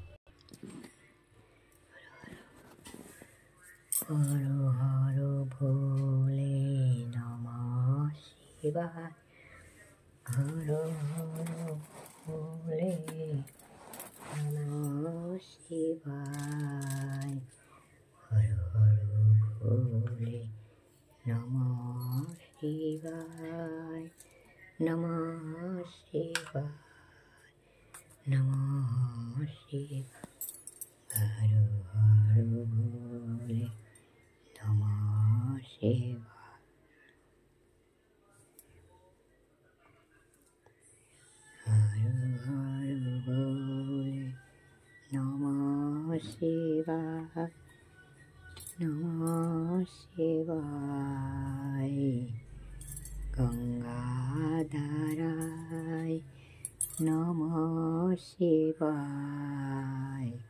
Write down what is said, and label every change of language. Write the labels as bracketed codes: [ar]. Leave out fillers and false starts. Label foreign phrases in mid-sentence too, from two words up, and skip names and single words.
[sa] হর হর ভোলে নমঃ শিবায়। হর হর ভোলে নমঃ শিবায়। হর হর ভোলে নমঃ শিবায়। নমঃ শিবায়, নমঃ শিবায়। হর হর ভোলে নমঃ শিবায়। হর হর ভোলে নমঃ শিবায়। নমঃ শিবায়। গঙ্গাধারায় নমঃ শিবায়।